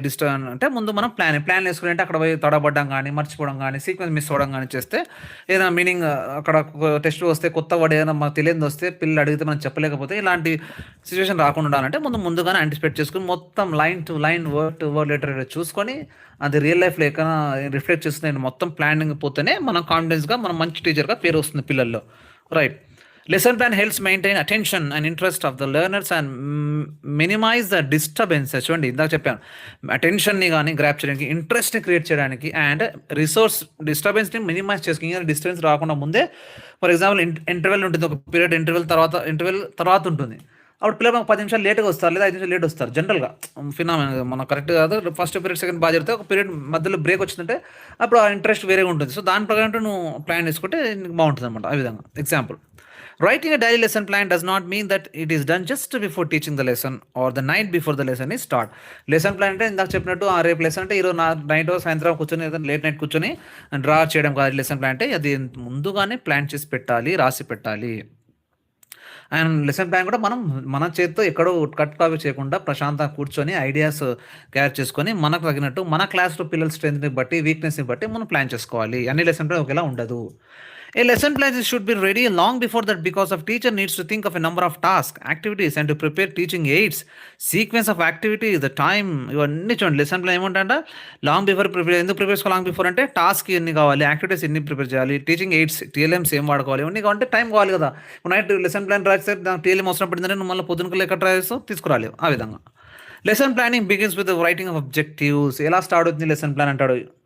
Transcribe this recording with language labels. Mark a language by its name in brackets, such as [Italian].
[Telugu] Disturb అంటే ముందు మనం ప్లాన్ వేసుకుని అంటే అక్కడ పోయి తడబడ్డం కానీ, మర్చిపోవడం కానీ, సీక్వెన్స్ మిస్ అవ్వడం కానీ చేస్తే, ఏదైనా మీనింగ్ అక్కడ టెస్ట్ వస్తే కొత్త వర్డ్ ఏదైనా మాకు తెలియదు వస్తే పిల్లలు అడిగితే మనం చెప్పలేకపోతే ఇలాంటి సిచ్యువేషన్ రాకుండా ఉండాలంటే ముందుగానే యాంటిసిపేట్ చేసుకుని మొత్తం line to line, word to word letter చూసుకొని అది రియల్ లైఫ్లో ఎక్కడ రిఫ్లెక్ట్ చేస్తుంది మొత్తం ప్లానింగ్ పోతేనే మనం కాన్ఫిడెన్స్గా మనం మంచి టీచర్గా పేరు వస్తుంది పిల్లల్లో, right. [English] Lesson plan helps maintain attention and interest of the learners and minimize the disturbances. [Telugu] చూడండి, ఇందాక చెప్పాను, అటెన్షన్ని కానీ గ్రాప్ చేయడానికి, ఇంట్రెస్ట్ని క్రియేట్ చేయడానికి అండ్ రిసోర్స్ డిస్టర్బెన్స్ని మినిమైజ్ చేసుకుని, డిస్టర్బెన్స్ రాకుండా ముందే. ఫర్ ఎగ్జాంపుల్ ఇంటర్వెల్ ఉంటుంది, ఒక పీరియడ్ ఇంటర్వెల్ తర్వాత ఉంటుంది. అప్పుడు పిల్లలు 10 నిమిషాలు లేట్గా వస్తారు లేదా 5 నిమిషాలు లేట్ వస్తారు. జనరల్గా మనం కరెక్ట్ కాదు, ఫస్ట్ పీరియడ్ సెకండ్ బాగా జరిగితే ఒక పీరియడ్ మధ్యలో బ్రేక్ వచ్చిందంటే అప్పుడు ఆ ఇంట్రెస్ట్ వేరేగా ఉంటుంది. సో దాని ప్రకారం నువ్వు ప్లాన్ చేసుకుంటే బాగుంటుంది అనమాట. ఆ విధంగా [English] Example, writing a daily lesson plan does not mean that it is done just before teaching the lesson or the night before the lesson is start. [Telugu] Lesson plan అంటే ఇందాక చెప్పినట్టు రేపు లెసన్ అంటే ఈరోజు నైట్ సాయంత్రం కూర్చొని లేట్ నైట్ కూర్చొని draw చేయడం కాదు. లెసన్ ప్లాన్ అంటే అది ముందుగానే ప్లాన్ చేసి పెట్టాలి, రాసి పెట్టాలి. అండ్ లెసన్ ప్లాన్ కూడా మన చేతితో ఎక్కడో కట్ కాపీ చేయకుండా ప్రశాంతంగా కూర్చొని ఐడియాస్ గ్యాదర్ చేసుకొని మనకు తగినట్టు మన క్లాస్లో పిల్లల స్ట్రెంత్ని బట్టి, వీక్నెస్ని బట్టి మనం ప్లాన్ చేసుకోవాలి. అన్ని లెసన్ ప్లాన్ ఒకేలా ఉండదు. [English] A lesson plan should be ready long before that because of teacher needs to think of a number of tasks, activities and to prepare teaching aids, sequence of activities, the time. [Telugu] ఇవన్నీ చూడండి, lesson plan ఏమంటే long before prepare. ఎందుకు prepare చేసుకోవాలి long before అంటే task ఎన్ని కావాలి, activities ఎన్ని prepare చేయాలి, టీచింగ్ ఎయిడ్స్, టీఎల్ఎంస్ ఏం వాడుకోవాలి, ఇవన్నీ కావాలంటే టైం కావాలి కదా. నైట్ లెసన్ ప్లాన్ రాస్తే టీఎల్ఎం అవసరం పడిందంటే నువ్వు మళ్ళీ పొద్దునకల్లా ఎక్కడ రాస్తావు తీసుకురాలేవు. ఆ విధంగా [English] Lesson planning begins with writing of objectives. [Telugu] ఎలా స్టార్ట్ అవుతుంది లెసన్ ప్లాన్ అంటాడు.